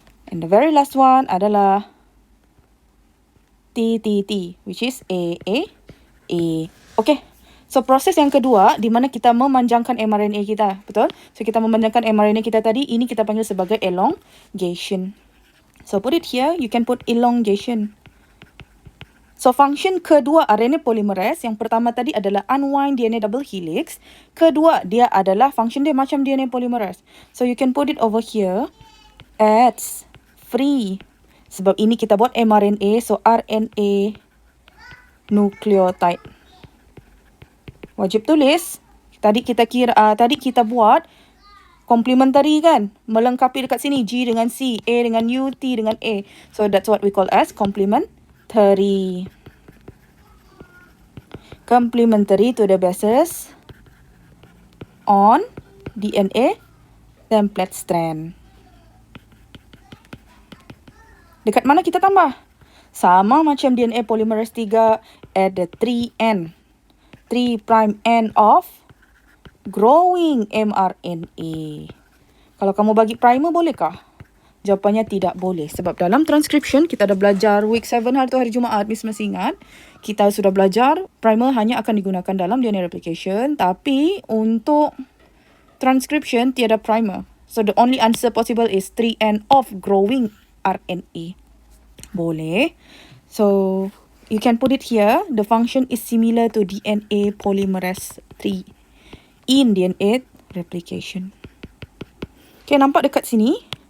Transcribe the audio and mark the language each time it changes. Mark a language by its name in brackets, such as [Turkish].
[English] And the very last one adalah TTT, which is AAA. Okay. [Malay] So, proses yang kedua, di mana kita memanjangkan mRNA kita. Betul? So, kita memanjangkan mRNA kita tadi, ini kita panggil sebagai elongation. [English] So, put it here, you can put elongation. [Malay] So, function kedua RNA polymerase, yang pertama tadi adalah [English] unwind DNA double helix. [Malay] Kedua, dia adalah function dia macam DNA polymerase. [English] So, you can put it over here as free. [Malay] Sebab ini kita buat mRNA, so RNA nucleotide. Wajib tulis. Tadi kita buat complementary kan? Melengkapi dekat sini G dengan C, A dengan U, T dengan A. [English] So that's what we call as complementary. Complementary to the bases on DNA template strand. [Malay] Dekat mana kita tambah? Sama macam DNA polymerase 3 [English] at the 3N. 3' end of growing mRNA. [Malay] Kalau kamu bagi primer bolehkah? Jawapannya tidak boleh. Sebab dalam transcription kita dah belajar week 7 hari tu hari Jumaat. Miss masih ingat. Kita sudah belajar primer hanya akan digunakan dalam DNA replication. Tapi untuk transcription tiada primer. [English] So the only answer possible is 3N of growing RNA. Boleh. So you can put it here. The function is similar to DNA polymerase 3 in DNA replication. Okay, [Malay] nampak dekat sini.